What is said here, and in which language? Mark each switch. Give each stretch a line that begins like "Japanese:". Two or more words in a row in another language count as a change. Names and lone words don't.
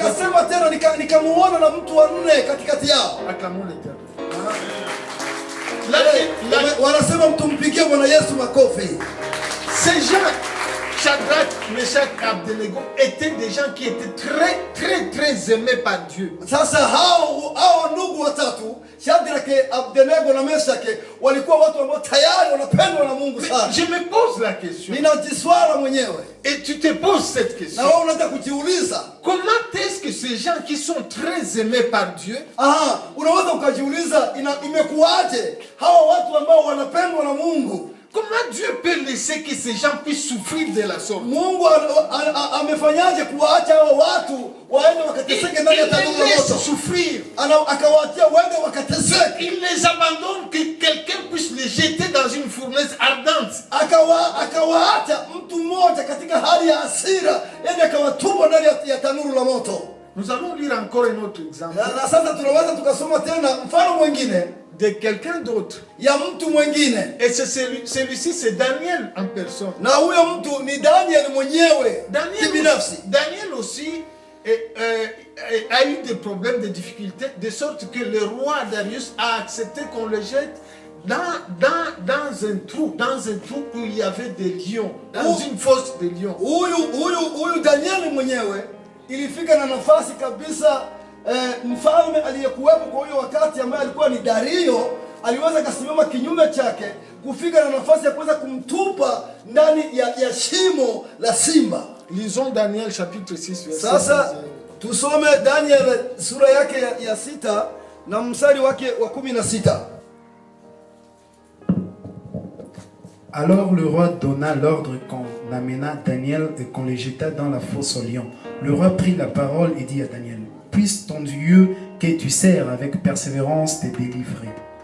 French: Acclamons l'Éternel. Ces gens Shadrach, Meshach et Abednego étaient des gens qui étaient très, très, très aimés par Dieu.
Swahili: Sasa hao ndugu watatu, Shadraka, Abednego na Meshaki, walikuwa watu ambao tayari wanapendwa na Mungu sana.
French: Je me pose la question.
Swahili: Ninajiswala mwenyewe.
French: Et tu te poses cette question.
Swahili: Na wewe unataka kujiuliza,
French: comment est-ce que ces gens qui sont très aimés par Dieu,
Swahili: unaweza ukajiuliza imekuaje hawa watu ambao wanapendwa na Mungu?
French: Comment Dieu peut laisser que ces gens puissent souffrir de la sorte?
Swahili: Mungu amefanyaje kuwaacha hao watu waende wakateseke ndani ya tanuru la moto?
French: Souffrir.
Swahili: Akawaachia waende wakateseke.
French: Il les abandonne, que quelqu'un puisse les jeter dans une fournaise ardente.
Swahili: Akawaacha mtu mmoja katika hali ya hasira, yeye akawatupa ndani ya tanuru la moto.
French: Nous allons lire encore un autre exemple.
Swahili: Na sasa tunaweza tukasoma tena mfano mwingine
French: de quelqu'un d'autre.
Swahili: Ya mtu mwingine.
French: Et celui-ci c'est Daniel en personne.
Swahili: Na huyo mtu ni Daniel mwenyewe.
French: Daniel aussi a eu des problèmes, des difficultés, de sorte que le roi Darius a accepté qu'on le jette dans un trou où il y avait des lions, dans une fosse de lions.
Swahili: Huyu Daniel mwenyewe ilifika na nafasi kabisa. Mfalme aliyekuwepo kwa hiyo wakati ambaye alikuwa ni Dario aliweza kusimama kinyume chake kufika na nafasi ya kuweza kumtupa ndani ya shimo la simba.
French: Lisons Daniel chapitre 6 verset 16.
Swahili: Sasa tusome Daniel sura yake ya 6 na mstari wake wa 16.
French: Alors le roi donna l'ordre qu'on amena Daniel et qu'on le jeta dans la fosse aux lions. Le roi prit la parole et dit à Daniel: puisse ton Dieu que tu sers avec persévérance te délivrer.